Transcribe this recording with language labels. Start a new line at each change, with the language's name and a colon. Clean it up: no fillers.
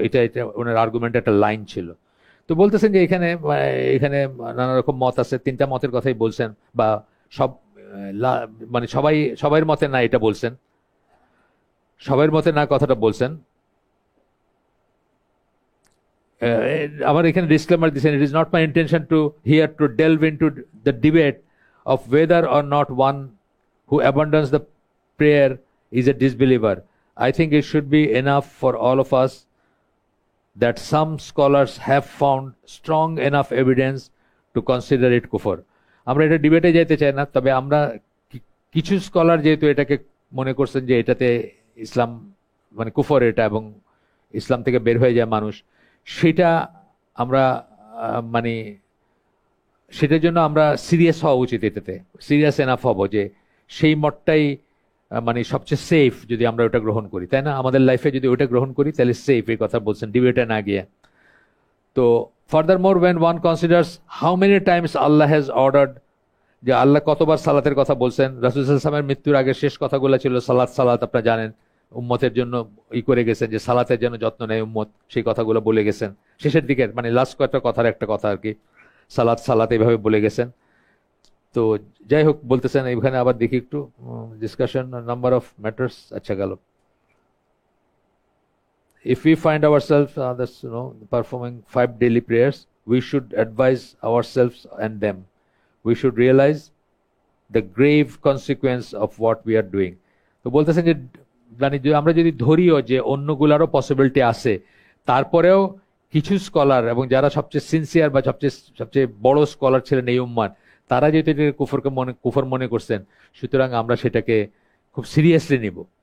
Bangla: এটা এটা ওনার আর্গুমেন্টের একটা লাইন ছিল। তো বলতেছেন যে এখানে এখানে নানা রকম মত আছে, তিনটা মতের কথাই বলছেন, বা সব মানে সবাই মতে না এটা বলছেন, সবার মতে না কথাটা বলছেন। আমার এখানে ডিসক্লেমার দিচ্ছেন,
English: It is not my intention to here to delve into the debate of whether or not one who abandons the prayer is a disbeliever. I think it should be enough for all of us that some scholars have found strong enough evidence to consider it kufr.
Bangla: আমরা এটা ডিবেটে যেতে চাই না, তবে আমরা কিছু scholar যেহেতু এটাকে মনে করছেন যে এটাতে ইসলাম মানে কুফর এটা, এবং ইসলাম থেকে বের হয়ে যায় মানুষ, সেটা আমরা মানে সেটার জন্য আমরা সিরিয়াস হওয়া উচিত, এটাতে সিরিয়াস এনাফ হব যে সেই মতটাই মানে সবচেয়ে সেফ যদি আমরা ওটা গ্রহণ করি, তাই না? আমাদের লাইফে যদি ওটা গ্রহণ করি তাহলে সেফ, এই কথা বলছেন ডিবেটে না গিয়ে।
English: তো furthermore when one considers how many times Allah has ordered,
Bangla: যে আল্লাহ কতবার সালাতের কথা বলছেন। রাসূল সাল্লাল্লাহু আলাইহি ওয়াসাল্লামের মৃত্যুর আগে শেষ কথাগুলো ছিল সালাত সালাত, আপনারা জানেন, উম্মতের জন্য করে গেছেন যে সালাতের জন্য যত্ন নেয় উম্মত, সেই কথাগুলো বলে গেছেন শেষের দিকে, মানে লাস্ট কয়েকটা কথার একটা কথা আর কি, সালাত সালাত এইভাবে বলে গেছেন। তো যাই হোক, বলতেছেন এখানে আবার দেখি একটু
English: Discussion number of matters.
Bangla: আচ্ছা গেল,
English: if we find ourselves performing 5 daily prayers, we should advise ourselves and them. We should realize the grave consequence of what we are doing.
Bangla: তো বলতেছেন যে মানে আমরা যদি ধরিও যে অন্যগুলারও পসিবিলিটি আছে, তারপরেও কিছু স্কলার এবং যারা সবচেয়ে সিনসিয়ার বা সবচেয়ে বড় স্কলার ছিলেন এই উম্মার, তারা যেহেতু এটাকে কুফর মনে করছেন, সুতরাং আমরা সেটাকে খুব সিরিয়াসলি নিব।